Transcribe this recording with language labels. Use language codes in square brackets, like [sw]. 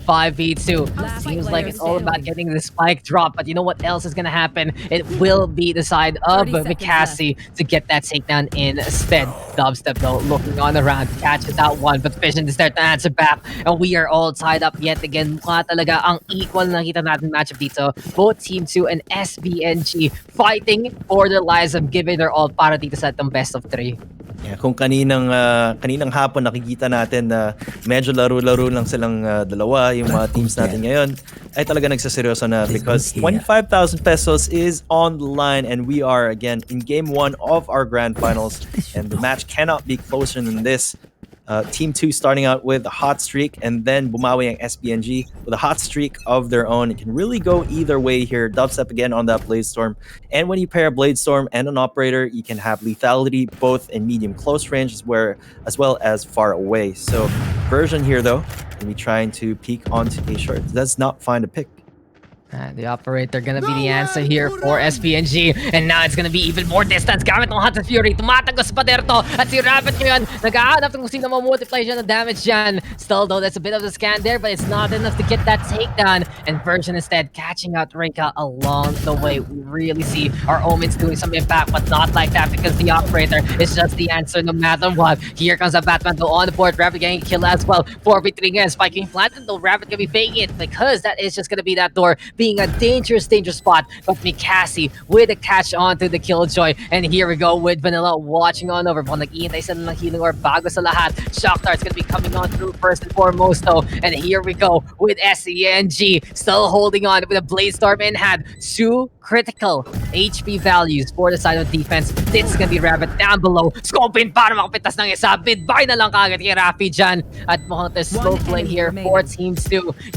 [en] 5v2. Seems like it's all about getting the spike drop, but you know what else is gonna happen? It will be the side of Mikasi to get that takedown instead. Dubstep though, looking on around, catches that one, but Fission is there to answer back. And we are all tied up yet again. [tl] Mukha talaga ang equal na nakita natin matchup dito. [en] Both Team 2 and SBNG fighting for their lives and giving their all [tl] para dito sa itong [en] best of 3. Yeah, [tl] kung kaninang hapon nakikita natin na medyo laro-laro lang silang dalawa, yung mga teams natin ngayon, ay talaga nagsaseryoso na [en] because 25,000 pesos is on the line and we are again in game 1 of our grand finals and the match cannot be closer than this. Team 2 starting out with a hot streak and then [tl] bumawi ang [en] SBNG with a hot streak of their own. It can really go either way here. Dubstep again on that Bladestorm. And when you pair a Bladestorm and an operator, you can have lethality both in medium close range as well as far away. So Version here though, going to be trying to peek onto a short. Does not find a pick. The operator gonna be the answer here for SPNG. And now it's gonna be even more distance. [tl] Gamit ng Hunter Fury. Tumatagos pa derto. At si Rabbit ngayon, nag-aanap kung sino mamultiply siya ng damage dyan. [en] Still though, that's a bit of a scan there, but it's not enough to get that takedown. And Version instead catching out Rinka along the way. We really see our Omens doing some impact, but not like that because the operator is just the answer no matter what. Here comes a Batman though on the board. Rabbit getting a kill as well. 4v3 again. Spiking planted though. Rabbit gonna be faking it because that is just gonna be that door being a dangerous spot, but Mikasi with a catch on to the Killjoy. And here we go with Vanilla watching on over. [tl] Mukhang nag-iintay sila ng healing or bago sa lahat. [en] Shock Dart's gonna be coming on through first and foremost though. And here we go with SENG still holding on with a Bladestorm in hand. 2 critical HP values for the side of defense. This is gonna be Rabbit down below. Scoping [tl] para makapitas ng isa. Bidbay na lang kagad kay Rafi dyan. At mukhang [en] the slow play here for Team 2.